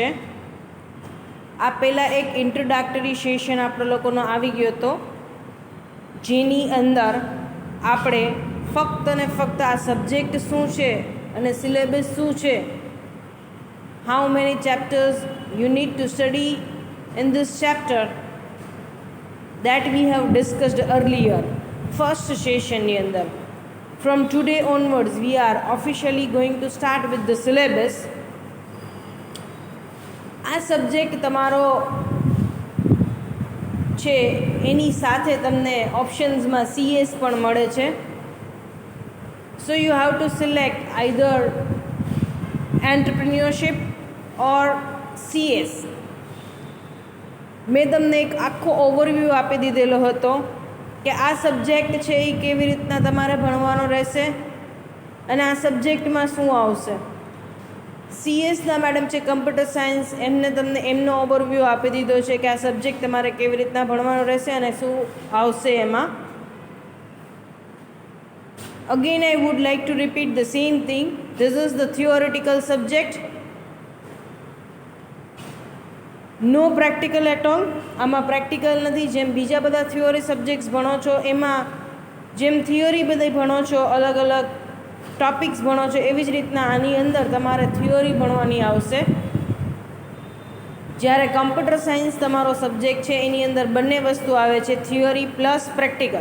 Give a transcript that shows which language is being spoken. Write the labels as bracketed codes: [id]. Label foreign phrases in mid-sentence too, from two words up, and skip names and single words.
[gu] આ પહેલાં એક [en] introductory session [gu] આપણો લોકોનો આવી ગયો હતો, જેની અંદર આપણે ફક્ત ને ફક્ત આ સબ્જેક્ટ શું છે અને સિલેબસ શું છે, [en] how many chapters you need to study in this chapter, that we have discussed earlier first sessionની [gu] અંદર. [en] from today onwards we are officially going to start with the syllabus. [gu] આ સબ્જેક્ટ તમારો છે, એની સાથે તમને ઓપ્શન્સમાં CS પણ મળે છે. [en] So you have to select either entrepreneurship or CS. [gu] મેં તમને એક આખો ઓવરવ્યૂ આપી દીધેલો હતો કે આ સબ્જેક્ટ છે એ કેવી રીતના તમારે ભણવાનો રહેશે અને આ સબ્જેક્ટમાં શું આવશે. CSના મેડમ છે [en] computer science, [gu] એમને તમને એમનો ઓવરવ્યૂ આપી દીધો છે કે આ સબ્જેક્ટ તમારે કેવી રીતના ભણવાનો રહેશે અને શું આવશે એમાં. [en] Again, I would like to repeat the same thing. This is the theoretical subject. No practical at all. [gu] આમાં પ્રેક્ટિકલ નથી. જેમ બીજા બધા [en] theory subjects [gu] ભણો છો એમાં જેમ થિયોરી બધી ભણો છો, અલગ અલગ ટોપિક્સ ભણો છો, એવી જ રીતના આની અંદર તમારે થિયોરી ભણવાની આવશે. જ્યારે [en] computer science [gu] તમારો સબ્જેક્ટ છે એની અંદર બંને વસ્તુ આવે છે, [en] theory plus practical.